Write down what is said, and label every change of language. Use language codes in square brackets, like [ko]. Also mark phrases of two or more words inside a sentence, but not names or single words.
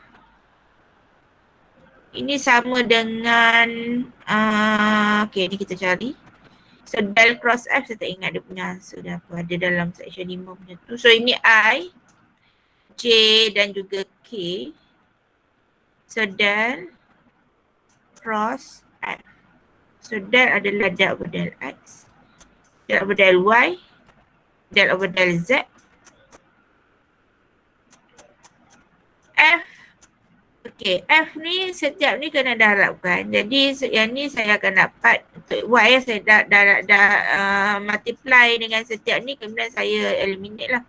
[ms] Ini sama dengan okay ni kita cari. So [en] del cross F [ms] saya tak ingat dia punya answer dia apa. Ada dalam section 5 punya tu. So ini I, J dan juga K. [en] So del cross F. [ms] So del adalah [en] del over del X, del over del Y, del over del Z. [ms] F. Okay, F ni setiap ni kena darabkan. Jadi yang ni saya akan dapat untuk Y saya dah multiply dengan setiap ni, kemudian saya eliminate lah.